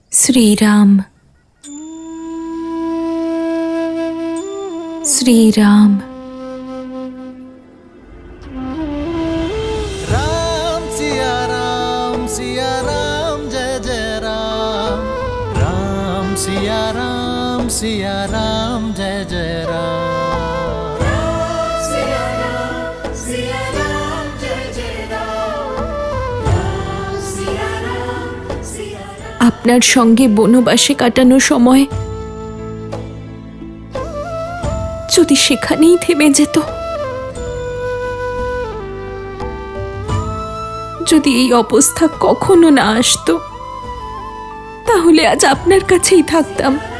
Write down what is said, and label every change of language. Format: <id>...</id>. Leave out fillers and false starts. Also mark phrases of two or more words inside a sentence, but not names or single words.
<bn>শ্রীরাম শ্রীরাম</bn> <hi>राम सिया राम जय जय राम राम सिया राम जय जय राम</hi> <bn>আপনার সঙ্গে বনবাসে কাটানো সময় যদি সেখানেই থেমে যেত, যদি এই অবস্থা কখনো না আসতো, তাহলে আজ আপনার কাছেই থাকতাম।</bn>